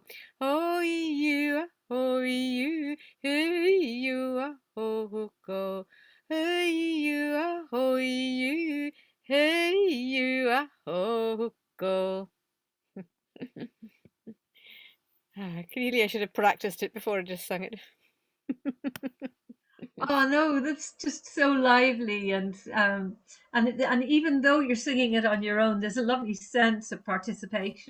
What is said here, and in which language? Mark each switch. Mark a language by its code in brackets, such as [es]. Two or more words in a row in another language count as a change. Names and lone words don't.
[en] Hoi you, hey you, ho go, hey you, hoi you, hey you, ho go. Clearly, I should have practiced it before I just sung it. Oh no, that's just so lively, and even though you're singing it on your own, there's a lovely sense of participation.